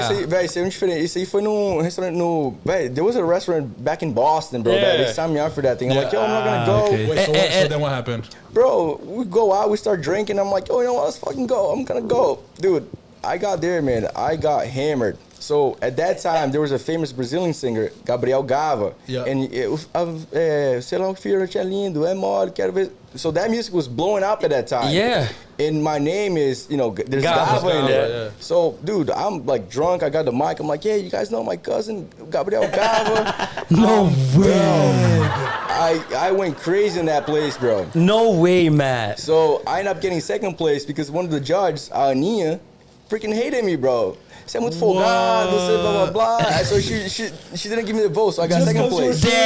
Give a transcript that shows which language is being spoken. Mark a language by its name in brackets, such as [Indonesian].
[Portuguese] isso aí, velho, isso aí é diferente. Isso aí foi num restaurante no. [English] Velho, there was a restaurant back in Boston, bro. That Yeah. they signed me up for that thing. I'm like, yo, I'm not gonna go. okay. Wait, so, so then what happened? Bro, we go out, we start drinking. I'm like, yo, you know what? Let's fucking go. I'm gonna go. Dude, I got there, man. I got hammered. So at that time, there was a famous Brazilian singer, Gabriel Gava. Yeah. [Portuguese] And sei lá o que é lindo, é mole, quero ver. [English] So that music was blowing up at that time. Yeah. And my name is, there's Gava. Gava in there. Yeah. So, dude, I'm like drunk. I got the mic. I'm like, yeah, you guys know my cousin, Gabriel Gava. No way. I went crazy in that place, bro. No way, Matt. So I ended up getting second place because one of the judges, Aninha, freaking hated me, bro. [Portuguese] Você é muito folgado, você blah, blah, blah. [English] So she didn't give me the vote, so I got second place.